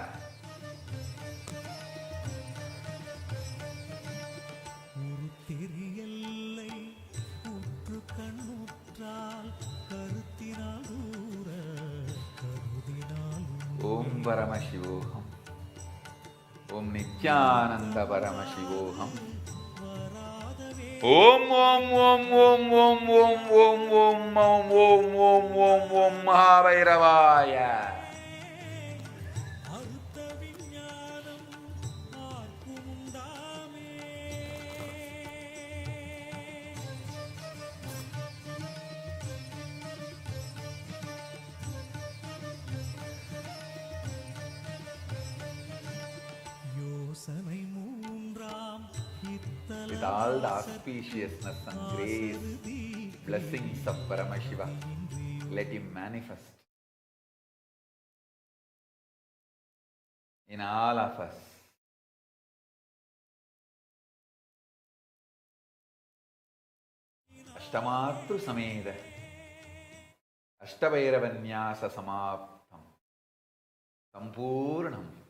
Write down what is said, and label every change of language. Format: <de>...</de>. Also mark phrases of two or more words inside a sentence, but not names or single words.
<ta>ஒரு தெரியல்லை உற்று கண்ணுற்றால் கருத்தினால் ஊர கருதினால்</ta> <sa>ओम परमशिवोहम. ओम नित्यानंद परमशिवोहम. ओम ओम ओम ओम ओम ओम ओम ओम ओम ओम ओम ओम ओम महाभैरवाय. அறுத்த விஞ்ஞானம் ஆர்க்குமுண்டாமே யோசனை மூன்றாம்</sa> <en>With all the auspiciousness and grace, blessings of Paramashiva, let him manifest in all of us.</en> <sa>अष्टमातृ समेत अष्टभैरवन्यास समाप्तम् सम्पूर्णम्.</sa>